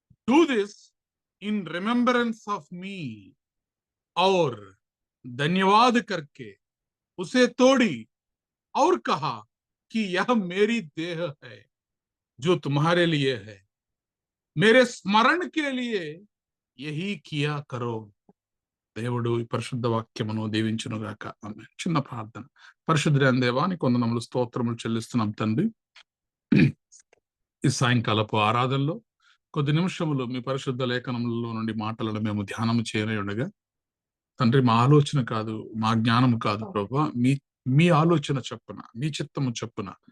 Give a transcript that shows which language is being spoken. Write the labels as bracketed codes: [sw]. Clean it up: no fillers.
[en] Do this in remembrance of me." [hi] और धन्यवाद करके उसे तोड़ी और कहा कि यह मेरी देह है जो तुम्हारे लिए है, मेरे स्मरण के लिए यही किया करो. [te] దేవుడు ఈ పరిశుద్ధ వాక్యమును దీవించునుగాక. ఆమేన్. చిన్న ప్రార్థన. పరిశుద్ధుడైన దేవా నీకు వందనములు స్తోత్రములు చెల్లిస్తున్నాం తండ్రి. ఈ సాయంకాలపు ఆరాధనలో కొద్ది నిమిషములు మీ పరిశుద్ధ లేఖనములలో నుండి మాటలను మేము ధ్యానము చేయనే ఉండగా తండ్రి మా ఆలోచన కాదు, మా జ్ఞానము కాదు ప్రభా, మీ ఆలోచన చొప్పున, మీ చిత్తము చొప్పున